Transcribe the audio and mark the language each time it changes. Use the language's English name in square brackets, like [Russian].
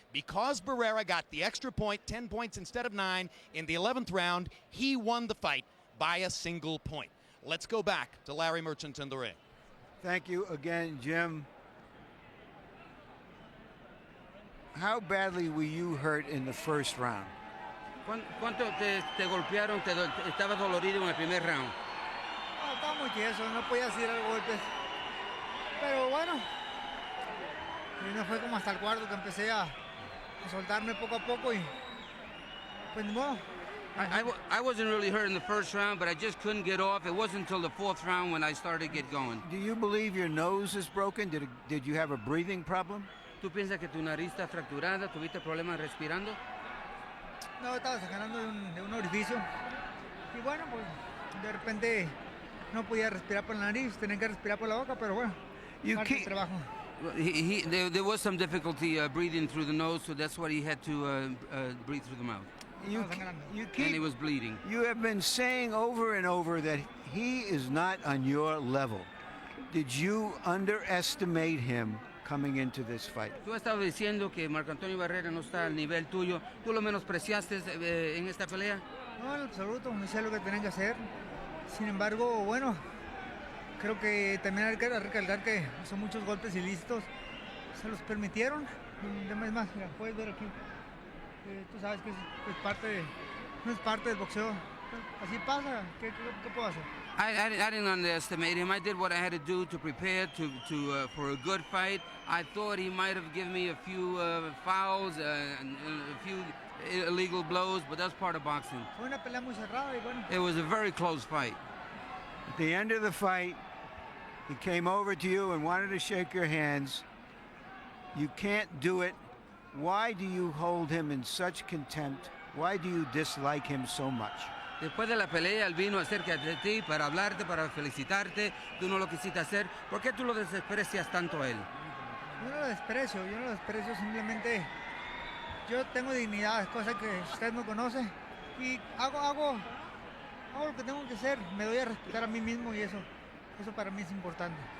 [English] Because Barrera got the extra point, 10 points instead of 9, in the 11th round, he won the fight by a single point. Let's go back to Larry Merchant in the ring. Thank you again, Jim. How badly were you hurt in the first round? [Spanish] ¿Cuánto te golpearon? ¿Estabas dolorido en el primer round? No, estaba muy tieso, no podía hacer golpes. Pero bueno, y no fue como hasta el cuarto que empecé a soltarme poco a poco y pues ni modo. [English] I wasn't really hurt in the first round, but I just couldn't get off. It wasn't until the 4th round when I started to get going. Do you believe your nose is broken? Did you have a breathing problem? [Spanish] ¿Tú piensas que tu nariz está fracturada? ¿Tuviste problemas respirando? No, estaba sangrando de un orificio y bueno, pues de repente no podía respirar por la nariz, tenía que respirar por la boca, pero bueno, parte del trabajo. [English] There was some difficulty breathing through the nose, so that's why he had to breathe through the mouth. And he was bleeding. You have been saying over and over that he is not on your level. Did you underestimate him coming into this fight? [Spanish] Tú has estado diciendo que Marco Antonio Barrera no está al nivel tuyo. ¿Tú lo menospreciaste en esta pelea? No, en absoluto, no sé lo que tenían que hacer. Sin embargo, bueno, creo que también hay que recalcar que son muchos golpes ilícitos. Se los permitieron. Es más, mira, puedes ver aquí. Tú sabes que no es parte del boxeo. Así pasa. ¿Qué puedo hacer? [English] I didn't underestimate him. I did what I had to do to prepare for a good fight. I thought he might have given me a few fouls and a few illegal blows, but that's part of boxing. [Spanish] Fue una pelea muy cerrada y bueno. [English] It was a very close fight. At the end of the fight, he came over to you and wanted to shake your hands. You can't do it. Why do you hold him in such contempt? Why do you dislike him so much? [Spanish] Después de la pelea, él vino acerca de ti para hablarte, para felicitarte. Tú no lo quisiste hacer. ¿Por qué tú lo desprecias tanto a él? Yo no lo desprecio, simplemente yo tengo dignidad, cosa que usted no conoce. Y hago lo que tengo que hacer. Me doy a respetar a mí mismo y eso para mí es importante.